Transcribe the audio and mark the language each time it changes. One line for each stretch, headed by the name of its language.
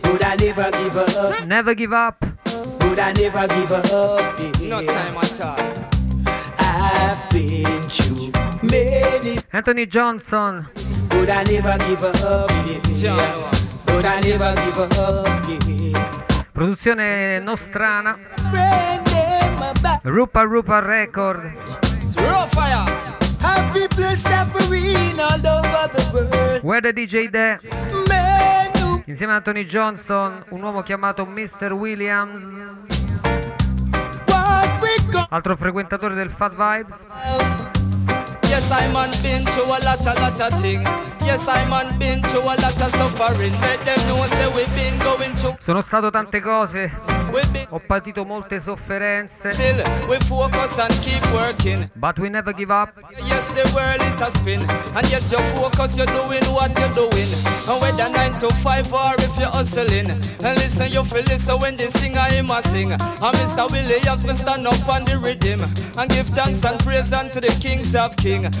English: Would I never give up? Never give up. Would I never give up? No time at all. I've been to many. Anthony Johnson. Would I never give up? John. Would I never give up, yeah.
Italian: Produzione nostrana Rupa Record. Rufaya.
English: Happy place suffering all over the world. Where the DJ there? Man, no.
Italian: Insieme a Anthony Johnson, un uomo chiamato Mr. Williams. Altro frequentatore del Fat Vibes.
English: Yes, I man been to a lot of thing. Yes, I man been to a lot of suffering. Let them know say we've been going to.
Italian: Sono stato tante cose. Ho patito molte sofferenze.
English: Still, we focus and keep working. But we never give up. Yes, the world it has been. And yes, you focus, you're doing what you're doing. And whether 9 to 5 or if you're hustling. And listen, you feel it so when they sing, I am a sing. And Mr. Williams, we stand up on the rhythm. And give thanks and praise unto the kings of kings.